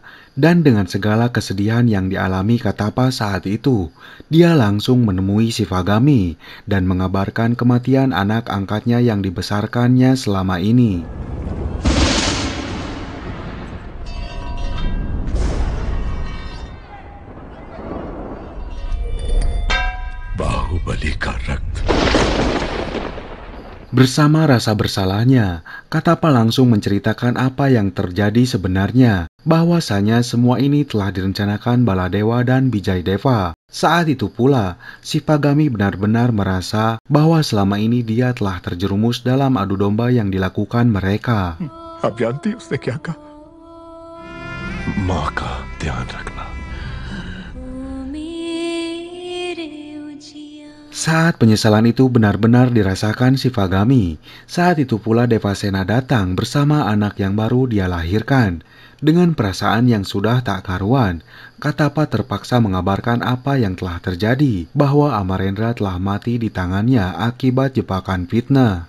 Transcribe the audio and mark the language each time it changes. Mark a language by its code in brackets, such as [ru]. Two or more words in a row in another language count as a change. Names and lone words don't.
[id] Dan dengan segala kesedihan yang dialami Katapa saat itu, dia langsung menemui Shivagami dan mengabarkan kematian anak angkatnya yang dibesarkannya selama ini. [hi] बाहुबली का रक्त। [id] Bersama rasa bersalahnya, Katapa langsung menceritakan apa yang terjadi sebenarnya, bahwasanya semua ini telah direncanakan Baladewa dan Wijayadeva. Saat itu pula, Shivagami benar-benar merasa bahwa selama ini dia telah terjerumus dalam adu domba yang dilakukan mereka. [hi] आप जानती उसने क्या कहा? माँ का ध्यान रखना। [id] Saat penyesalan itu benar-benar dirasakan Shivagami, saat itu pula Devasena datang bersama anak yang baru dia lahirkan. Dengan perasaan yang sudah tak karuan, Katapa terpaksa mengabarkan apa yang telah terjadi, bahwa Amarendra telah mati di tangannya akibat jebakan fitnah.